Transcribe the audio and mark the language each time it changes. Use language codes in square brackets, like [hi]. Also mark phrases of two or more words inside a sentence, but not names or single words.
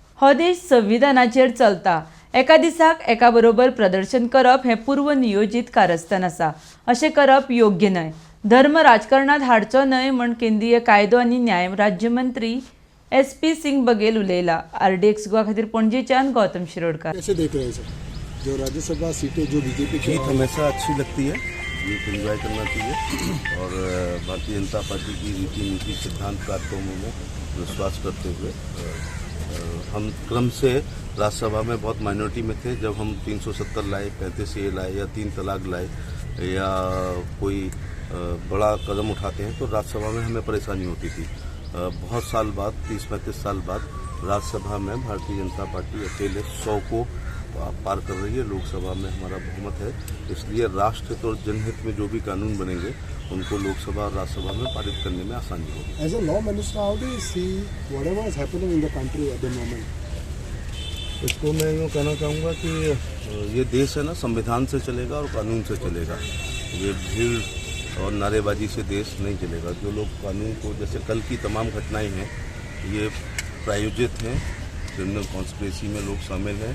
[kok] हो देश संविधानाचेर चलता। एका दिसाक एका बरोबर प्रदर्शन करप हें पूर्व नियोजित कारस्थान आसा। अशें करप योग्य न्हय। धर्म राजकारणात हाडचो न्हय म्हण केंद्रीय कायदो आनी न्याय राज्यमंत्री SP सिंग बघेल उलयला। RDX गोवा खातीर पणजेच्यान गौतम शिरोडकार। [hi] कैसे देख रहे हैं सर, जो राज्यसभा सीटें जो बीजेपी की जीत हमेशा अच्छी लगती है, जीत एंजॉय करना चाहिए और भारतीय जनता पार्टी की रीति नीति सिद्धांत कार्यक्रमों में विश्वास करते हुए हम क्रम से राज्यसभा में बहुत माइनॉरिटी में थे। जब हम 370 लाए, 35A लाए या 3 तलाक लाए या कोई बड़ा कदम उठाते हैं तो राज्यसभा में हमें परेशानी होती थी। बहुत साल बाद, 30-35 साल बाद राज्यसभा में भारतीय जनता पार्टी अकेले 100 को पार कर रही है। लोकसभा में हमारा बहुमत है, इसलिए राष्ट्र और जनहित में जो भी कानून बनेंगे उनको लोकसभा और राज्यसभा में पारित करने में आसानी होगी। [en] As a law minister, how do you see whatever is happening in the country at the moment? [hi] इसको मैं यूँ कहना चाहूँगा कि ये देश है ना, संविधान से चलेगा और कानून से चलेगा। ये भीड़ और नारेबाजी से देश नहीं चलेगा। जो लोग कानून को, जैसे कल की तमाम घटनाएं हैं, ये प्रायोजित हैं, [en] criminal conspiracy [hi] में लोग शामिल हैं।